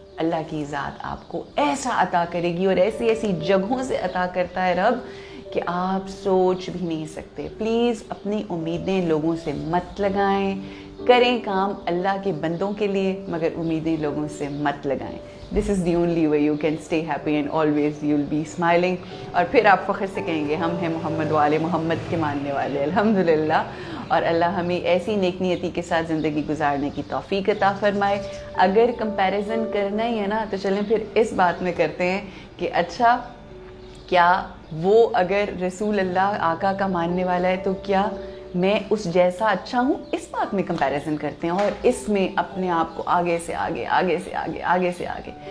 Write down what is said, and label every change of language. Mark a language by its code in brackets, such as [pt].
[ur] اللہ کی ذات آپ کو ایسا عطا کرے گی, اور ایسی ایسی جگہوں سے عطا کرتا ہے رب کہ آپ سوچ بھی نہیں سکتے. پلیز اپنی امیدیں لوگوں سے مت لگائیں, کریں کام اللہ کے بندوں کے لیے, مگر امیدیں لوگوں سے مت لگائیں. [en] This is the only way you can stay happy and always you'll be smiling. [ur] اور پھر آپ فخر سے کہیں گے ہم ہیں محمد والے محمد کے ماننے والے, الحمدللہ. اور اللہ ہمیں ایسی نیک نیتی کے ساتھ زندگی گزارنے کی توفیق عطا فرمائے. اگر کمپیریزن کرنا ہی ہے نا تو چلیں پھر اس بات میں کرتے ہیں کہ اچھا کیا وہ اگر رسول اللہ آقا کا ماننے والا ہے تو کیا میں اس جیسا اچھا ہوں, اس بات میں کمپیریزن کرتے ہیں, اور اس میں اپنے آپ کو آگے سے آگے آگے سے آگے آگے سے آگے.